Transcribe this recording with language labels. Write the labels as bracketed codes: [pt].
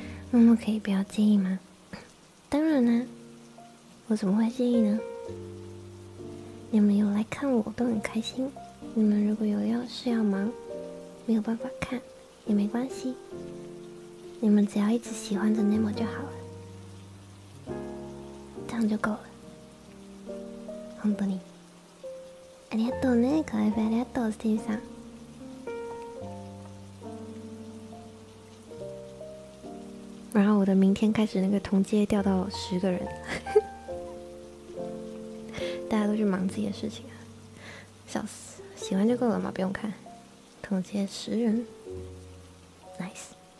[zh] 默默可以不要介意吗？当然啦，我怎么会介意呢？你们有来看我都很开心。你们如果有事要忙，没有办法看也没关系。你们只要一直喜欢着 Nemo 就好了，这样就够了。 [ja] 本当にありがとうね、可愛いありがとう、スティーブさん。 [zh] 然后我的明天开始那个同阶掉到10个人，大家都去忙自己的事情啊，笑死！喜欢就够了嘛，不用看。同阶10人 ，nice。